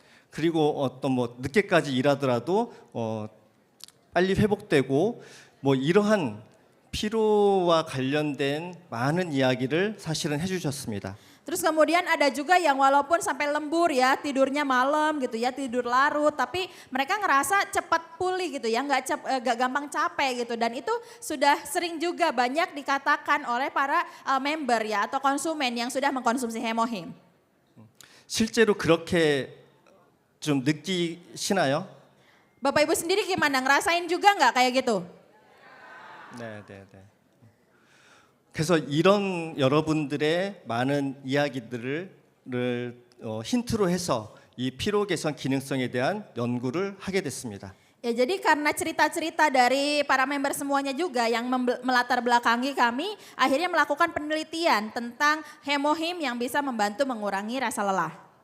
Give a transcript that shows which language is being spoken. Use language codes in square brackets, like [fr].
[ko] 그리고 어떤 뭐 늦게까지 일하더라도 빨리 회복되고 뭐 이러한 피로와 관련된 많은 이야기를 사실은 해주셨습니다. [id] Terus kemudian ada juga yang walaupun sampai lembur ya tidurnya malam gitu ya tidur larut tapi mereka ngerasa cepat pulih gitu ya nggak gampang capek gitu dan itu sudah sering juga banyak dikatakan oleh para member ya atau konsumen yang sudah mengkonsumsi hemohim. [ko] 실제로 그렇게 좀 느끼시나요? [id] Bapak Ibu sendiri gimana ngerasain juga nggak kayak gitu? [ko] 네. 그래서 이런 여러분들의 많은 이야기들을 힌트로 해서 이 피로 개선 기능성에 대한 연구를 하게 됐습니다. [id] Ya, jadi karena cerita-cerita dari para member semuanya juga yang melatar belakangi kami, akhirnya melakukan penelitian tentang hemohim yang bisa membantu mengurangi rasa lelah.